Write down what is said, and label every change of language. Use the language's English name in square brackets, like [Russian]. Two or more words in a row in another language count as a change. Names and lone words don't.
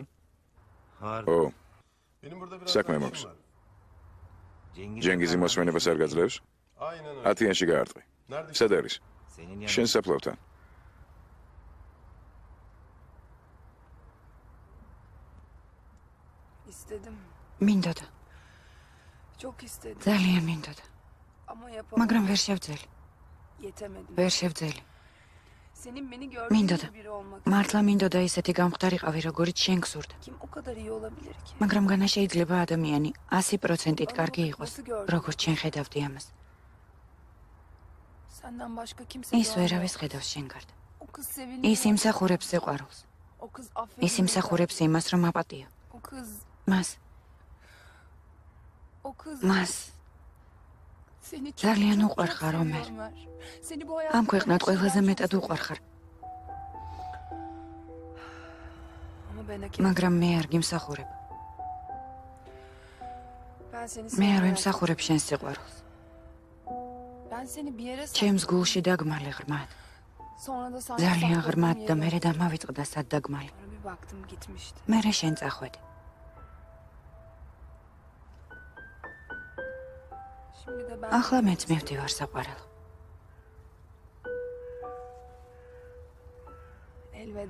[Georgian] ო, საქმე მაქვს. ჯენგიზი მოსვენებას არ გაძლევს? 10-იანში გაარტყი. სად არის? შენ საფლავთან. [Turkish] İstedim. [Georgian] მინდოდა. [Turkish] Çok istedim. [Georgian] ძალიან მინდოდა. [Turkish] Ama [Georgian] მაგრამ [Turkish] yapamadım. [Georgian] ვერ შევძელი. [Turkish] Yetemedim. [Georgian] ვერ შევძელი. [Turkish] Senin beni [Georgian] მინდოდა. [Turkish] gördüğün biri olmak. [Georgian] მართლა მინდოდა ისეთი გამხდარიყავი, როგორიც შენ გსურდა. [Turkish] Kim o kadar iyi olabilir ki? [Georgian] მაგრამ განა შეიძლება ადამიანი 100%-ით კარგი იყოს, როგორც შენ ხედავდი ამას. [Turkish] Senden başka kimse [Georgian] ის [Turkish] görmüyor. [Georgian] ვერავის ხედავს შენ გარდა. [Turkish] O kız seviniyor. [Georgian] ის იმსახურებს სიყვარულს. [Turkish] O kız affediyor. [Georgian] ის იმსახურებს იმას, რომ აპატიო. [Turkish] O kız. [Georgian] მას, [Turkish] O kız. [Georgian] მას [Turkish] Seni çok, [Georgian] ძალიან [Turkish] çok, [Georgian] უყვარხარ, [Turkish] çok Ömer. seviyorum, Ömer. Seni bu [Georgian] ამ [Turkish] hayatta [Georgian] ქვეყნად [Turkish] her [Georgian] ყველაზე [Turkish] şeyden [Georgian] მეტად [Turkish] çok [Georgian] უყვარხარ, [Turkish] Ama ben hak [Georgian] მაგრამ მე არ გიმსახურებ. [Turkish] Ben seni [Georgian] მე არ [Turkish] seviyorum. [Georgian] ვიმსახურებ შენ სიყვარულს. [Turkish] Ben seni bir yere [Georgian] ჩემს გულში დაგმალი ღრმად. [Turkish] Sonra da sanki [Georgian] ძალიან [Turkish] sakladığım [Georgian] ღრმად და [Turkish] yere [Georgian] მერე დამავიწყდა სად დაგმალი. [Turkish] Sonra bir baktım gitmişti. [Georgian] მერე შენ წახვედი. [Turkish] Şimdi de ben [Georgian] ახლა მეც მივდივარ საყვარელო. [Turkish] elveda.